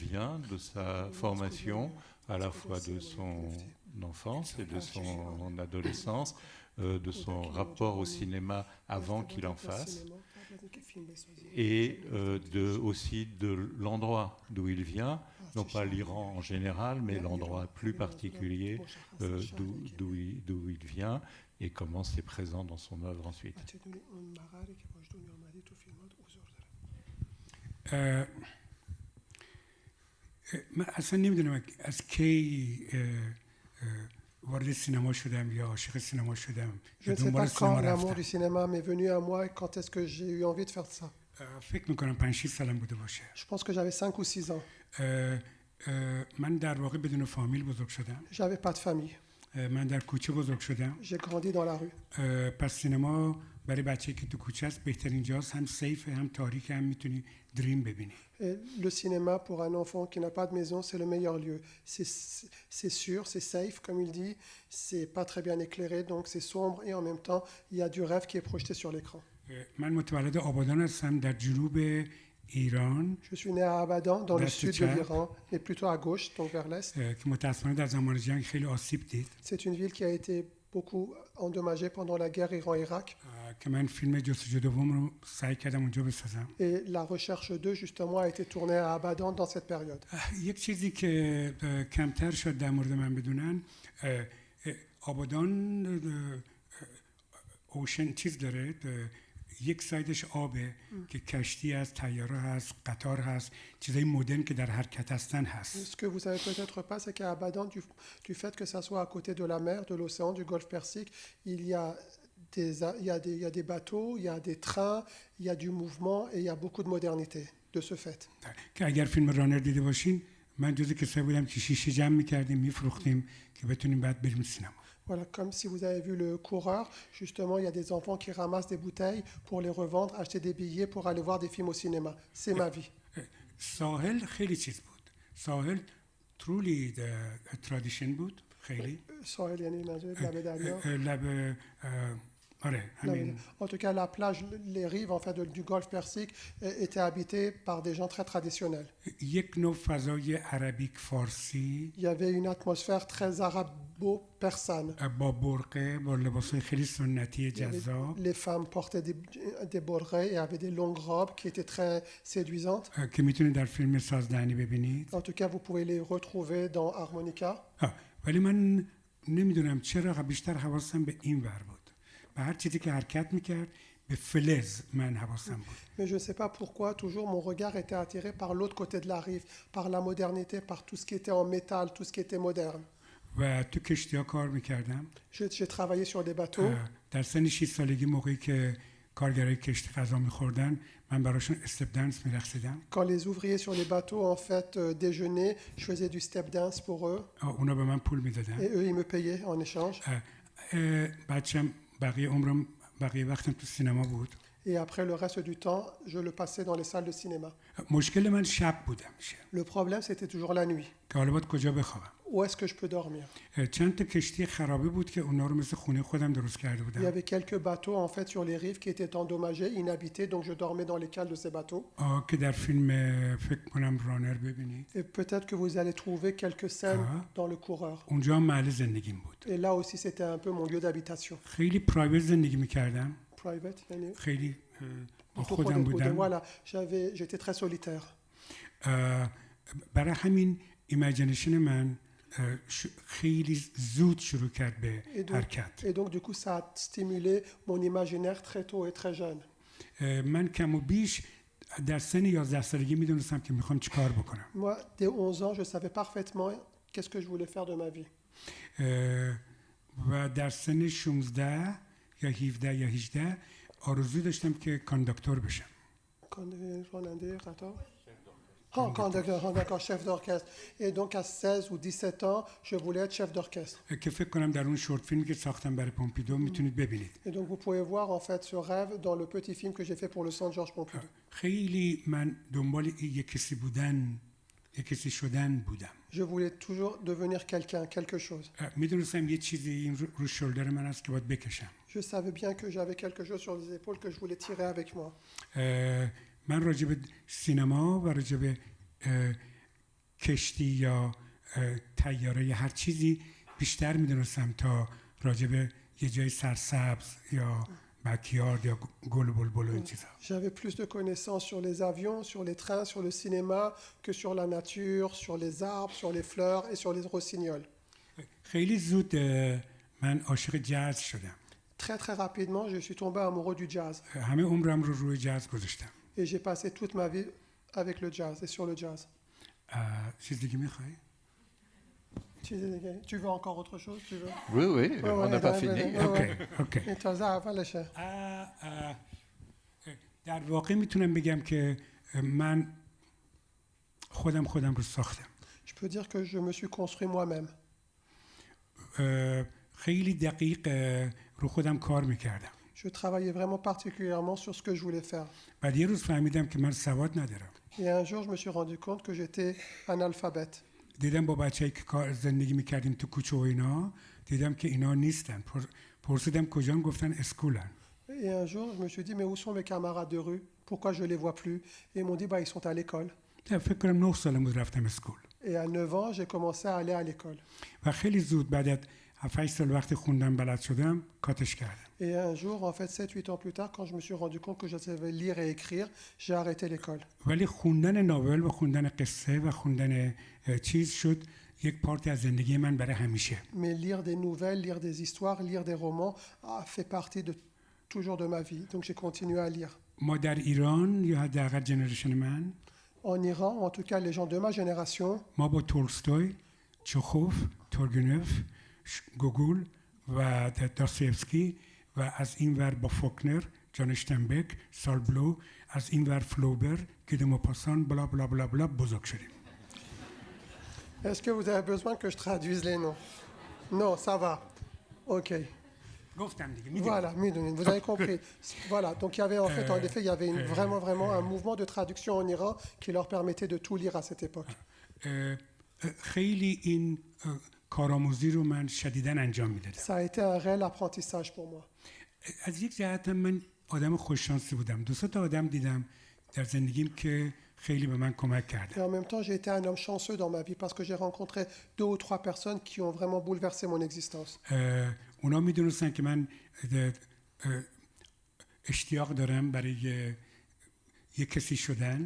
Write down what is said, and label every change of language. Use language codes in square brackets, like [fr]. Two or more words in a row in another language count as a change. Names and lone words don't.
[fr] vient, de sa formation, à la fois de son enfance et de son adolescence, de son rapport au cinéma avant qu'il en fasse, et aussi de l'endroit d'où il vient, non pas l'Iran en général, mais l'endroit plus particulier d'où il vient et comment c'est présent dans son œuvre ensuite. [fa] من اصلا نمیدونم از کی وارد سینما شدم یا عاشق سینما شدم. [fr] Je ne sais pas quand l'amour du cinéma m'est venu à moi et quand est-ce que j'ai eu envie de faire ça. [fa] فکر میکنم 5-6 سالم بوده باشه. [fr] Je pense que j'avais 5 ou 6 ans. [fa] من در واقع بدون فامیل بزرگ شدم. [fr] J'avais pas de famille. [fa] من در کوچه بزرگ شدم. [fr] J'ai grandi dans la rue. [fa] پس سینما برای بچه‌ای که تو کوچه است بهترین جاست، هم سیف هم تاریک، هم میتونی دریم ببینی. [fr] Et le cinéma, pour un enfant qui n'a pas de maison, c'est le meilleur lieu. C'est sûr, c'est safe, comme il dit. C'est pas très bien éclairé, donc c'est sombre et en même temps, il y a du rêve qui est projeté sur l'écran. [fa] من متولد آبادان هستم در جنوب ایران [fr] Je suis né à Abadan, dans le L'Est sud de Tchad. l'Iran, mais plutôt à gauche, donc vers l'est. [fa] که متاسفانه در زمان جنگ خیلی آسیب دید. [fr] C'est une ville qui a été beaucoup endommagée pendant la guerre Iran-Irak. [fa] که من فیلم جستجو دوم رو سعی کردم اونجا بسازم. [fr] Et la recherche 2, justement, a été tournée à Abadan dans cette période. [fa] یک چیزی که کمتر شد در مورد من بدونن، آبادان اوشن چیز داره، یک سایدش آبه که کشتی هست، طیاره هست، قطار هست، چیزای مدرن که در حرکت هستن هست. [fr] Ce que vous savez peut-être pas, c'est qu'à Abadan, du fait que ça soit à côté de la mer, de l'océan, du golfe Persique, il y a des bateaux, il y a des trains, il y a du mouvement et il y a beaucoup de modernité de ce fait. [fa] که اگر فیلم رانر دیده باشین، من جزو کسایی بودم که شیشه جمع می‌کردیم، می‌فروختیم که بتونیم بعد بریم سینما. [fr] Voilà, comme si vous avez vu le coureur, justement, il y a des enfants qui ramassent des bouteilles pour les revendre, acheter des billets pour aller voir des films au cinéma. C'est ma vie. [fa] ساحل خیلی چیز بود. ساحل [en] truly tradition [fa] بود، خیلی. ساحل، یعنی, لبه دریا. لب آره همین. [fr] En tout cas, la plage, les rives en fait, du golfe Persique étaient habitées par des gens très traditionnels. [fa] یک نوع فضای عربیک فارسی [fr] Il y avait une atmosphère très arabo-persane. [fa] با برقه، با لباسای خیلی سنتی [fr] Il y avait- [fa] جذاب [fr] Les femmes portaient des borrés et avaient des longues robes qui étaient très séduisantes. [fa] که میتونید در فیلم سازدهنی ببینید. [fr] En tout cas, vous pouvez les retrouver dans Harmonica. [fa] ولی من نمیدونم چرا بیشتر حواسم به این ور بود. به هر چیزی که حرکت میکرد به فلز من حواسم بود. [fr] Mais je ne sais pas pourquoi, toujours mon regard était attiré par l'autre côté de la rive, par la modernité, par tout ce qui était en métal, tout ce qui était moderne. [fa] و تو کشتی‌ها کار میکردم. [fr] J'ai travaillé sur des bateaux. [fa] در سن 6 سالگی موقعی که کارگرای کشتی غذا میخوردن، من براشون [en] step dance [fa] میرقصیدم. [fr] Quand les ouvriers sur les bateaux en fait déjeunaient, je faisais du [en] step dance [fr] pour eux [fa] اونا به من پول میدادن. [fr] et eux ils me payaient en échange. [fa] بچم بقیه عمرم بقیه وقتم تو سینما بود. [fr] Et après le reste du temps, je le passais dans les salles de cinéma. [fa] مشکل من شب بودم میشه [fr] Le problème c'était toujours la nuit. [fa] که حالا باید کجا بخوابم. [fr] Où est-ce que je peux dormir? [fa] چند تا کشتی خرابه بود که اونا رو مثل خونه خودم درست کرده [fr] Il y [fa] بودم. [fr] avait quelques bateaux en fait sur les rives qui étaient endommagés, inhabités, donc je dormais dans les cales de ces bateaux. [fa] که در فیلم فکر کنم رانر ببینید. [fr] Et peut-être que vous allez trouver quelques scènes dans Le Coureur. [fa] اونجا هم محل زندگیم بود. [fr] Et là aussi c'était un peu mon lieu d'habitation. [fa] خیلی پرایوت زندگی میکردم. Private, yani. خیلی با [fr] Tout [fa] خودم خودت بوده. بودم. [fr] Voilà, j'étais très solitaire. [fa] برای همین ایمیجینیشن من خیلی زود شروع کرد به حرکت. [fr] Et donc du coup ça a stimulé mon imaginaire très tôt et très jeune. [fa] من کم و بیش در سن 11 سالگی میدونستم که میخوام چیکار بکنم. [fr] Moi, dès 11 ans, je savais parfaitement qu'est-ce que je voulais faire de ma vie. [fa] و در سن 16 یا 17 یا 18 آرزو داشتم که کانداکتور بشم. [fr] D'accord, chef d'orchestre. Et donc à 16 ou 17 ans, je voulais être chef d'orchestre. [fa] که فکر کنم در اون شورت فیلمی که ساختم برای پومپیدو میتونید ببینید. [fr] Et donc vous pouvez voir en fait ce rêve dans le petit film que j'ai fait pour le Centre Georges Pompidou. [fa] خیلی من دنبال یک کسی بودن، یک کسی شدن بودم. [fr] Je voulais toujours devenir quelqu'un, quelque chose. [fa] میدونستم یه چیزی این رو شولدر من هست که باید بکشم. [fr] Je savais bien que j'avais quelque chose sur les épaules que je voulais tirer avec moi. [fa] من راجع به سینما و راجع به کشتی یا طیاره یا هر چیزی بیشتر میدونستم تا راجع به یه جای سرسبز یا بکیارد یا گل و بلبل و این چیزا. [fr] J'avais plus de connaissances sur les avions, sur les trains, sur le cinéma que sur la nature, sur les arbres, sur les fleurs et sur les rossignols. [fa] خیلی زود من عاشق جاز شدم. [fr] Très très rapidement, je suis tombé amoureux du jazz. [fa] همه عمرم رو روی جاز گذاشتم. [fr] Et j'ai passé toute ma vie avec le jazz et sur le jazz. [fa] چیز دیگه میخوای؟ [fr] Tu veux encore autre chose? Tu veux? Oui, oui, Ouais, on n'a ouais, pas ouais, fini. ouais, ouais. [fa] اوکی. این تازه اولشه. در واقع میتونم بگم که من خودم رو ساختم. [fr] Je peux dire que je me suis construit moi-même. [fa] خیلی دقیق رو خودم کار میکردم. [fr] Je travaillais vraiment particulièrement sur ce que je voulais faire. [fa] بعد یه روز فهمیدم که من سواد ندارم. [fr] Et un jour, je me suis rendu compte que j'étais analphabète. [fa] دیدم با بچه‌ای که کار زندگی میکردیم تو کوچه و اینا، دیدم که اینا نیستن. پرسیدم کجان، گفتن اسکولن. [fr] Et un jour, je me suis dit, mais où sont mes camarades de rue? Pourquoi je ne les vois plus? Et ils m'ont dit, bah, ils sont à l'école. [fa] فکر کنم 9 سالم بود رفتم اسکول. [fr] Et à 9 ans, j'ai commencé à aller à l'école. [fa] و خیلی زود بعد از 7-8 سال وقتی خوندم بلد شدم کاتش کردم. [fr] Et un jour, en fait, 7-8 ans plus tard, quand je me suis rendu compte que je savais lire et écrire, j'ai arrêté l'école. [fa] ولی خوندن ناول و خوندن قصه و خوندن چیز شد یک پارتی از زندگی من برای همیشه. [fr] Mais lire des nouvelles, lire des histoires, lire des romans a fait partie de toujours de ma vie. Donc j'ai continué à lire. [fa] ما در ایران یا حداقل جنریشن من [fr] En Iran, en tout cas les gens de ma génération, [fa] ما با تولستوی، چخوف، تورگنف، گوگول و داستایوفسکی و از این ور با فوکنر، جان اشتنبک، سالبلو، از این ور فلوبر، گیده موپاسان، بلا بلا بلا بلا بزرگ شدیم. [fr] est-ce que vous avez besoin que je traduise les noms? Non, ça va. Ok. [fa] گفتم دیگه میدونم. [fr] Voilà, Midoun, vous avez compris. Voilà, donc il y avait en fait, en effet, il y avait vraiment un mouvement de traduction en Iran qui leur permettait de tout lire à cette époque. [fa] خیلی این کارآموزی رو من شدیداً انجام میدادم. [fr] Ça a été un réel apprentissage pour moi. [fa] از یک جهت من آدم خوششانسی بودم. 2 تا آدم دیدم در زندگیم که خیلی به من کمک [fr] Et [fa] کردن. [fr] en même temps, j'ai été un homme chanceux dans ma vie parce que j'ai rencontré 2 ou 3 personnes qui ont vraiment bouleversé mon existence. [fa] اونا میدونستن که من اشتیاق دارم برای یک کسی شدن.